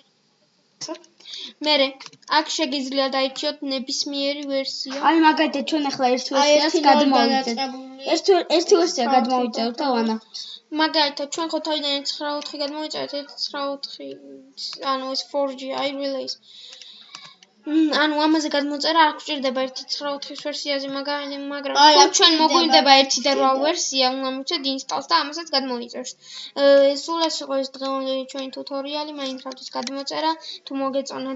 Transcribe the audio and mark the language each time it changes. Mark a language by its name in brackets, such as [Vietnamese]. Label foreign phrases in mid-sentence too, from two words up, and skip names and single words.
[Georgian] მე აქ შეგიძლიათ დაიჭიოთ ნებისმიერი ვერსია. აი მაგალითად ჩვენ ახლა ერთ ვერსიას გადმოვიწერთ. ერთი ვერსია გადმოვიწერთ და ვანახოთ. მაგალითად ჩვენ ხო თავიდან 1.9.4 გადმოვიწერეთ 1.9.4 ანუ ეს 4G I release. ანუ ამაზე გადმოწერა არ გვჭირდება 1.9.4-ის ვერსიაზე, მაგრამ თუ ჩვენ მოგვირდება 1.8 ვერსია, უნდა მივცეთ ინსტალს და ამასაც გადმოიწერთ. სულ ეს იყო ეს დღევანდელი ჩვენი ტუტორიალი Minecraft-ის გადმოწერა. თუ მოგეწონათ